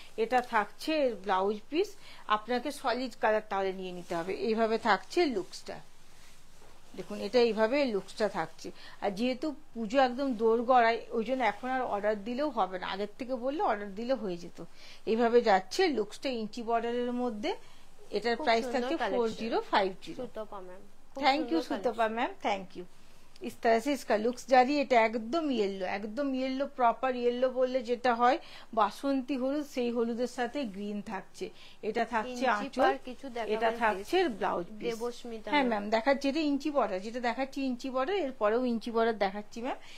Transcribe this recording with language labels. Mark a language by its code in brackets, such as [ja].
[bn] এটা থাকছে blouse piece, আপনাকে সলিড কালার তাহলে নিয়ে নিতে হবে। এইভাবে থাকছে লুকসটা, দেখুন এটা এইভাবে লুকসটা থাকছে। আর যেহেতু পুজো একদম দোর গড়ায়, ওই জন্য এখন আর অর্ডার দিলেও হবে না, আগের থেকে বললে অর্ডার দিলে হয়ে যেত। এইভাবে যাচ্ছে লুকসটা ইঞ্চি বর্ডারের মধ্যে। এটার প্রাইস থাকছে 4050। [hi] Thank you Sutapa ma'am, thank you. इस तरह से इसका लुक्स जारी। [bn] এটা একদম ইয়েলো প্রপার ইয়েলো বললে যেটা হয় বাসন্তী হলুদ, সেই হলুদের সাথে গ্রিন থাকছে। এটা থাকছে আঁচল, এটা থাকছে ব্লাউজ পিস। হ্যাঁ ম্যাম দেখাচ্ছি, এটা ইঞ্চি বর্ডার, যেটা দেখাচ্ছি ইঞ্চি বর্ডার, এরপরেও ইঞ্চি বর্ডার দেখাচ্ছি ম্যাম।